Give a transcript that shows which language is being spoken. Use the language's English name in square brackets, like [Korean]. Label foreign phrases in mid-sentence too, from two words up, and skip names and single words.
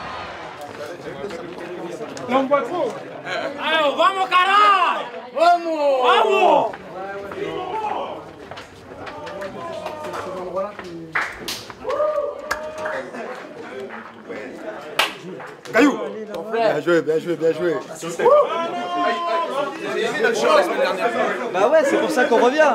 [Portuguese] Não vai trop. [French] Allez, [Portuguese] vamos caralho! Vamos! Vamos! [French] Caillou! Bien joué, bien joué, bien joué. Bah ouais, c'est pour ça qu'on revient.